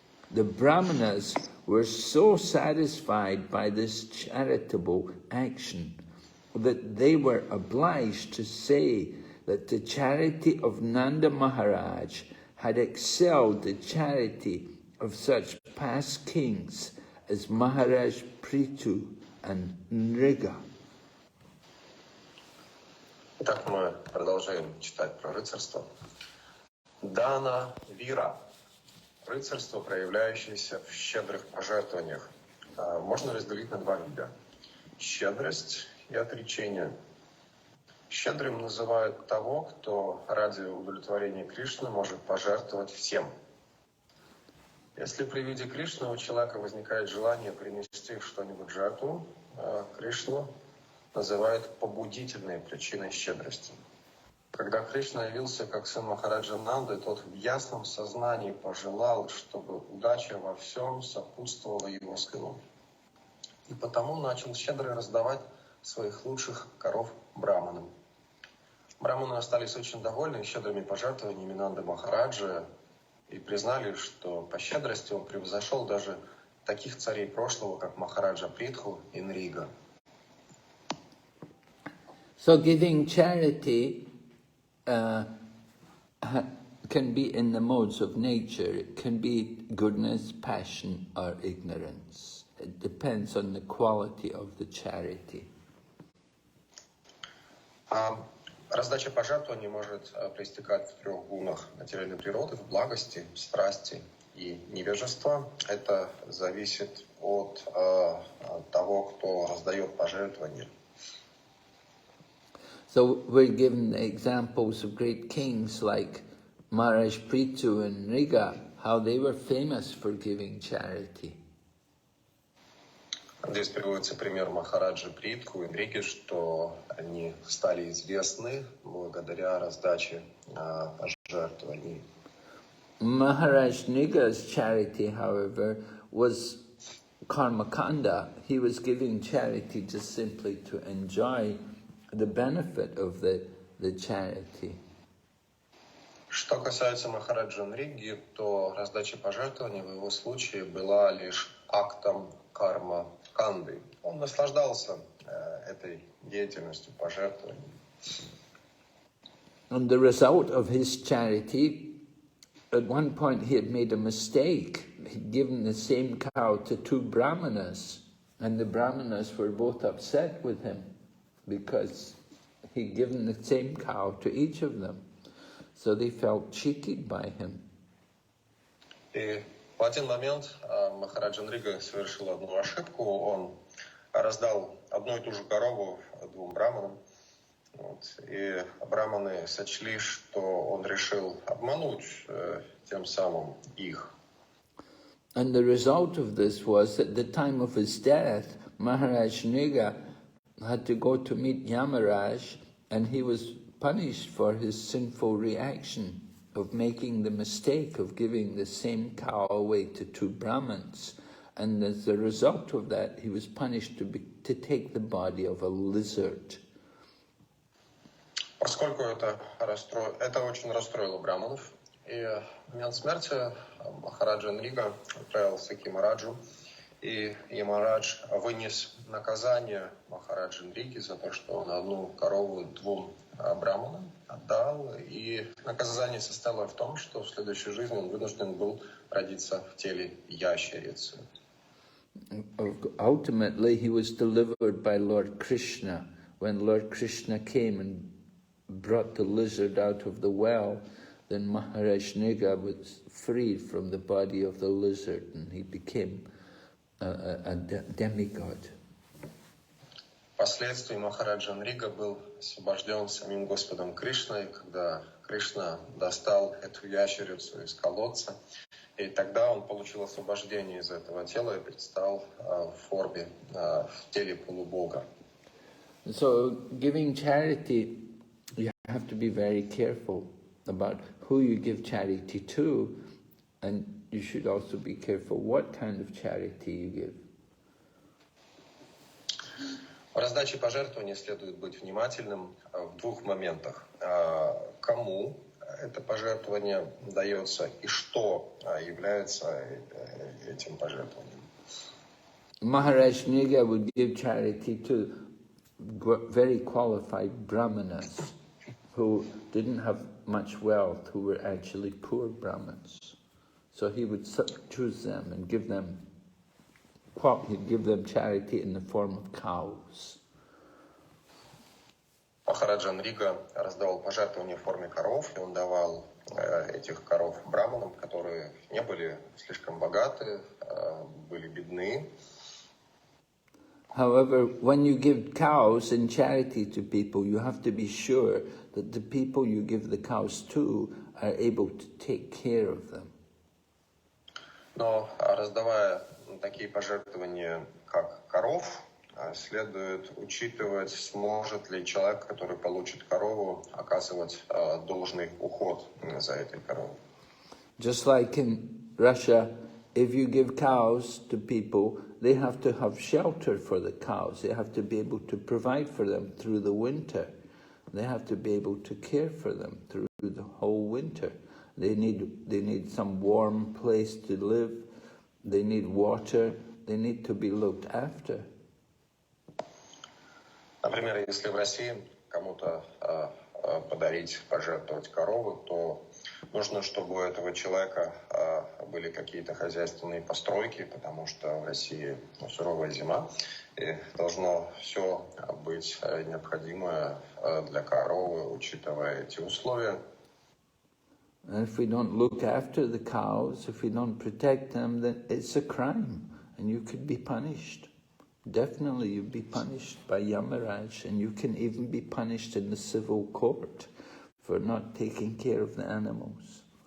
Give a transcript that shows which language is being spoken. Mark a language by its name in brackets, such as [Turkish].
[English] The Brahmanas were so satisfied by this charitable action that they were obliged to say that the charity of Nanda Maharaj had excelled the charity of such past kings as Maharaj Prithu and Nriga. [Russian] Итак, мы продолжаем читать про рыцарство. Дана Вира. Рыцарство, проявляющееся в щедрых пожертвованиях, можно разделить на два вида. Щедрость и отречение. Щедрым называют того, кто ради удовлетворения Кришны может пожертвовать всем. Если при виде Кришны у человека возникает желание принести что-нибудь в жертву, Кришну называют побудительной причиной щедрости. Когда Кришна явился как сын Махараджа Нанды, тот в ясном сознании пожелал, чтобы удача во всем сопутствовала его сыну. И потому начал щедро раздавать своих лучших коров браманам. Браманы остались очень довольны щедрыми пожертвованиями Нанды Махараджи и признали, что по щедрости он превзошел даже таких царей прошлого, как Махараджа Притху и Нрига. [English] So giving charity can be in the modes of nature. It can be goodness, passion, or ignorance. It depends on the quality of the charity. [Russian] Раздача пожертвований может проистекать в трех гунах материальной природы: в благости, страсти и невежества. Это зависит от того, кто раздает пожертвования. [English] So we're given examples of great kings like Maharaj Prithu and Nriga, how they were famous for giving charity. [Russian] Здесь приводится пример Махараджи Притху и Нриги, что они стали известны благодаря раздаче пожертвований. [English] Maharaj Nriga's charity, however, was karmakanda. He was giving charity just simply to enjoy the benefit of the charity. [Russian] Что касается Махараджа Нриги, то раздача пожертвований в его случае была лишь актом карма-канды. Он наслаждался этой деятельностью пожертвований. [English] And the result of his charity, at one point he had made a mistake. He'd given the same cow to two brahmanas, and the brahmanas were both upset with him because he'd given the same cow to each of them. So they felt cheated by him. [Russian] И в один момент Махараджа Нрига совершил одну ошибку. Он раздал одну и ту же корову двум браманам. И браманы сочли, что он решил обмануть тем самым их. [English] And the result of this was, at the time of his death, Maharaj Nriga had to go to meet Yamaraj, and he was punished for his sinful reaction of making the mistake of giving the same cow away to two Brahmins. And as a result of that, he was punished to take the body of a lizard. [Russian] Поскольку это очень расстроило браманов, и в момент смерти Махараджа Нрига отправился к Ямараджу, и Ямарадж вынес наказание Махараджи Нриги за то, что он одну корову двум браманам отдал, и наказание состояло в том, что в следующей жизни он вынужден был родиться в теле ящерицы. [English] Ultimately, he was delivered by Lord Krishna. When Lord Krishna came and brought the lizard out of the well, then Maharaj Nriga was freed from the body of the lizard, and he became a demigod. [Russian] Впоследствии Махараджа Нрига был освобожден самим Господом Кришной, когда Кришна достал эту ящерицу из колодца, и тогда он получил освобождение из этого тела и предстал в форме, в теле полубога. [English] So, giving charity, you have to be very careful about who you give charity to, and you should also be careful what kind of charity you give. [Russian] В раздаче пожертвований следует быть внимательным в двух моментах. Кому это пожертвование дается и что является этим пожертвованием. [English] Maharaj Nriga would give charity to very qualified brahmanas who didn't have much wealth, who were actually poor brahmins. So he would choose them and give them charity in the form of cows. [Russian] Махараджа Нрига раздавал пожертвования в форме коров, и он давал этих коров браманам, которые не были слишком богаты, были бедны. [English] However, when you give cows in charity to people, you have to be sure that the people you give the cows to are able to take care of them. [Russian] Но раздавая такие пожертвования, как коров, следует учитывать, сможет ли человек, который получит корову, оказывать должный уход за этой коровой. [English] Just like in Russia, if you give cows to people, they have to have shelter for the cows. They have to be able to provide for them through the winter. They have to be able to care for them through the whole winter. They need some warm place to live. They need water. They need to be looked after. [Russian] Например, если в России кому-то подарить, пожертвовать корову, то нужно, чтобы у этого человека были какие-то хозяйственные постройки, потому что в России суровая зима, и должно все быть необходимое для коровы, учитывая эти условия. [English] And if we don't look after the cows, if we don't protect them, then it's a crime, and you could be punished. Definitely you'd be punished by Yamaraj, and you can even be punished in the civil court for not taking care of the animals.